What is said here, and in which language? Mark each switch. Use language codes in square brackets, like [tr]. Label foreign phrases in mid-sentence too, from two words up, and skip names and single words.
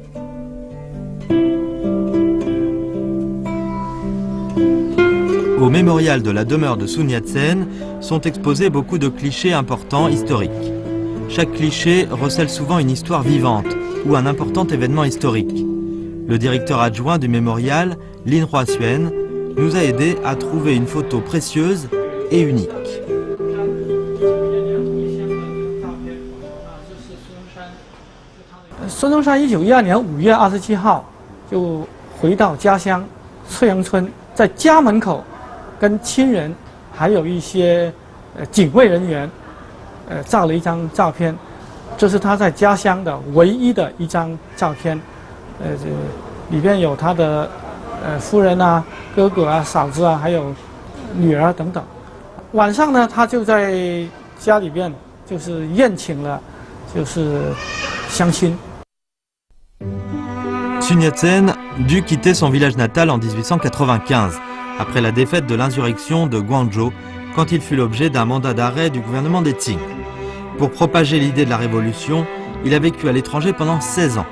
[fr] Au mémorial de la demeure de Sun Yat-sen sont exposés beaucoup de clichés importants historiques. Chaque cliché recèle souvent une histoire vivante ou un important événement historique. Le directeur adjoint du mémorial, Lin Hua-suen, nous a aidé à trouver une photo précieuse et unique. [zh] 孙中山1912年5月27号就回到家乡翠阳村，在家门口跟亲人还有一些警卫人员照了一张照片，这是他在家乡的唯一的一张照片。里边有他的夫人啊、哥哥啊、嫂子啊，还有女儿等等。晚上呢，他就在家里边就是宴请了，就是乡亲。 [fr] Sun Yat-sen dut quitter son village natal en 1895, après la défaite de l'insurrection de Guangzhou, quand il fut l'objet d'un mandat d'arrêt du gouvernement des Qing. Pour propager l'idée de la révolution, il a vécu à l'étranger pendant 16 ans.